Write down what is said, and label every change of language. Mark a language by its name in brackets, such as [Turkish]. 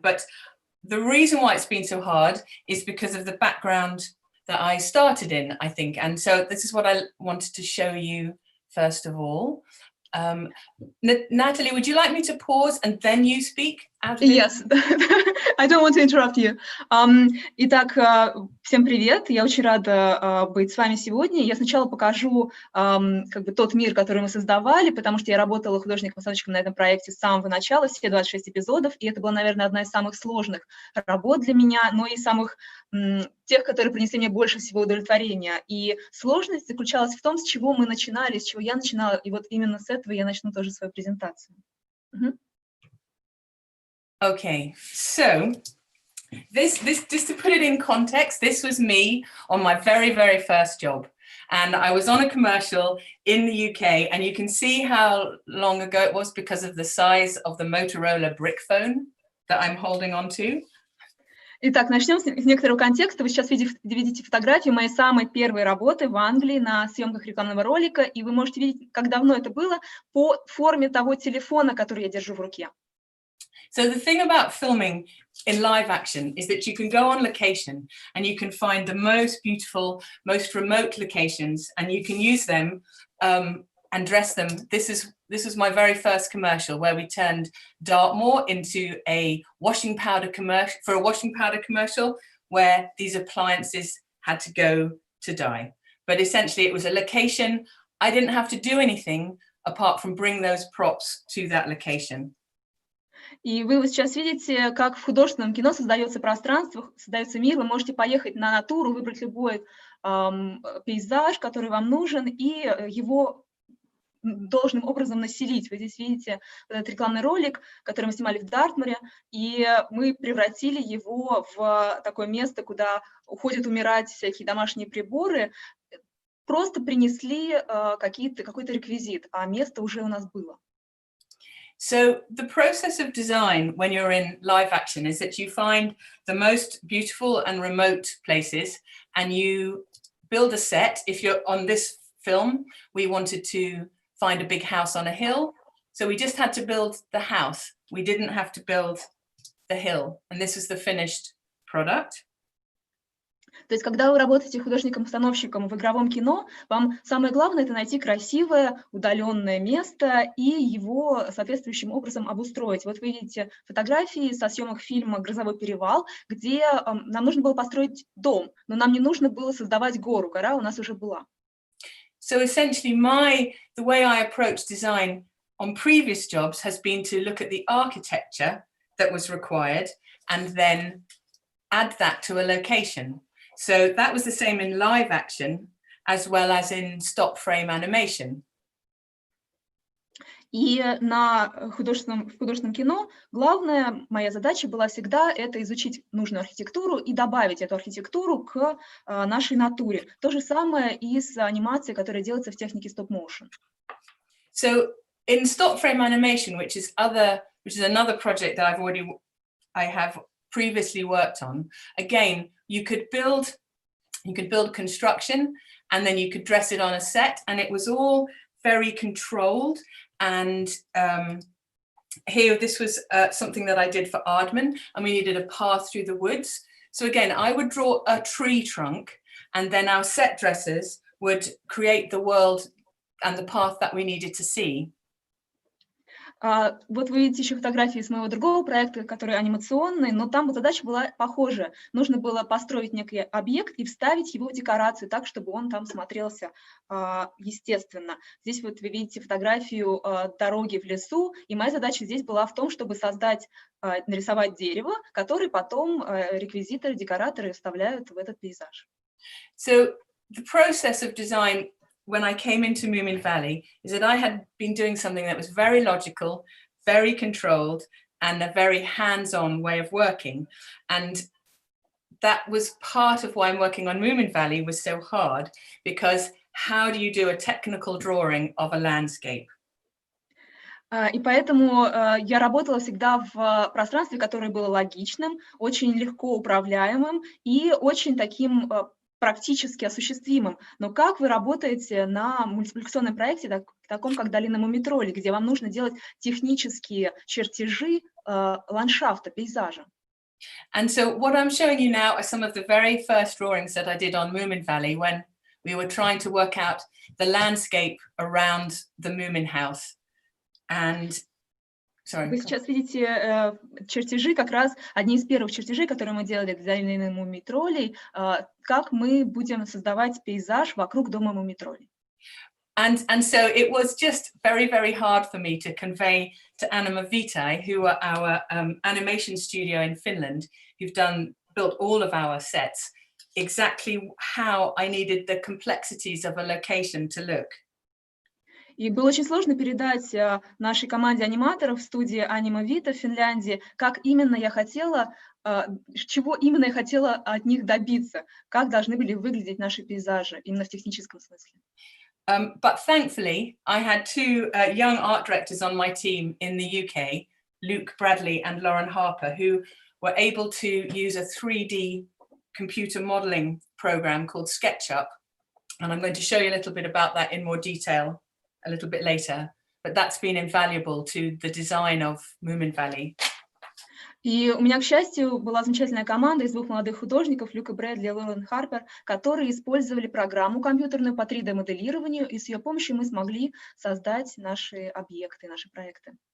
[English] But the reason why it's been so hard is because of the background that I started in, I think. And so this is what I wanted to show you first of all. Natalie, would you like me to pause and then you speak? Yes, I don't want to interrupt you. [Russian] Итак, всем привет. Я очень рада быть с вами сегодня. Я сначала покажу как бы тот мир, который мы создавали, потому что я работала художником-постановщиком на этом проекте с самого начала, все 26 эпизодов, и это была, наверное, одна из самых сложных работ для меня, но и самых тех, которые принесли мне больше всего удовлетворения. И сложность заключалась в том, с чего мы начинали, с чего я начинала, и вот именно с этого я начну тоже свою презентацию. [English] Okay, so this just to put it in context, this was me on my very, very first job. And I was on a commercial in the UK, and you can see how long ago it was because of the size of the Motorola brick phone that I'm holding on to. [Russian] Итак, начнем с некоторого контекста. Вы сейчас видите фотографию моей самой первой работы в Англии на съемках рекламного ролика, и вы можете видеть, как давно это было, по форме того телефона, который я держу в руке. [English] So the thing about filming in live action is that you can go on location and you can find the most beautiful, most remote locations, and you can use them and dress them. This was my very first commercial where we turned Dartmoor into a washing powder commercial where these appliances had to go to die. But essentially it was a location. I didn't have to do anything apart from bring those props to that location. [Russian] И вы сейчас видите, как в художественном кино создается пространство, создается мир. Вы можете поехать на натуру, выбрать любой пейзаж, который вам нужен, и его должным образом населить. Вы здесь видите этот рекламный ролик, который мы снимали в Дартмуре, и мы превратили его в такое место, куда уходят умирать всякие домашние приборы. Просто принесли какой-то реквизит, а место уже у нас было. [English] So the process of design when you're in live action is that you find the most beautiful and remote places and you build a set. If you're on this film, we wanted to find a big house on a hill, So we just had to build the house. We didn't have to build the hill. And this is the finished product. [Russian] То есть, когда вы работаете художником-постановщиком в игровом кино, вам самое главное — это найти красивое, удаленное место и его соответствующим образом обустроить. Вот вы видите фотографии со съемок фильма «Грозовой перевал», где нам нужно было построить дом, но нам не нужно было создавать гору, гора у нас уже была. [English] So essentially the way I approach design on previous jobs has been to look at the architecture that was required and then add that to a location. So that was the same in live action as well as in stop frame animation. [Russian] И в художественном кино главная моя задача была всегда это изучить нужную архитектуру и добавить эту архитектуру к нашей натуре. То же самое и с анимацией, которая делается в технике стоп-моушен. [English] So in stop frame animation, which is another project that I have previously worked on, again, you could build construction and then you could dress it on a set, and it was all very controlled. And here, this was something that I did for Aardman, and we needed a path through the woods. So again, I would draw a tree trunk, and then our set dressers would create the world and the path that we needed to see. [Russian] Вот вы видите еще фотографии с моего другого проекта, который анимационный, но там задача была похожая. Нужно было построить некий объект и вставить его в декорацию так, чтобы он там смотрелся естественно. Здесь вот вы видите фотографию дороги в лесу, и моя задача здесь была в том, чтобы нарисовать дерево, которое потом реквизиторы, декораторы вставляют в этот пейзаж. [English] So the process of design when I came into Moominvalley is that I had been doing something that was very logical, very controlled, and a very hands-on way of working. And that was part of why I'm working on Moominvalley was so hard, because how do you do a technical drawing of a landscape? [Russian] И поэтому я работала всегда в пространстве, которое было логичным, очень легко управляемым и очень таким практически осуществимым. Но как вы работаете на мультипликационном проекте, таком как «Долина муми-троллей», где вам нужно делать технические чертежи ландшафта, пейзажа? [English] And so what I'm showing you now are some of the very first drawings that I did on Moominvalley when we were trying to work out the landscape around the Moomin house. And [Russian] Вы сейчас видите чертежи, как раз одни из первых чертежей, которые мы делали для «Долины муми-троллей», как мы будем создавать пейзаж вокруг дома муми-троллей. [English] And so it was just very, very hard for me to convey to Anima Vitae, who are our animation studio in Finland, who've built all of our sets, exactly how I needed the complexities of a location to look. [Russian] И было очень сложно передать нашей команде аниматоров в студии Анима Вита в Финляндии, как именно я хотела, чего именно я хотела от них добиться, как должны были выглядеть наши пейзажи, именно в техническом смысле. [English] But thankfully, I had two young art directors on my team in the UK, Luke Bradley and Lauren Harper, who were able to use a 3D computer modeling program called SketchUp. And I'm going to show you a little bit about that in more detail a little bit later, but that's been invaluable to the design of Moominvalley. [Russian] И у меня, к счастью, была замечательная команда из двух молодых художников, Люка Брэдли и Лорен Харпер, которые использовали программу компьютерную по 3D-моделированию, и с ее помощью мы смогли создать наши объекты, наши проекты.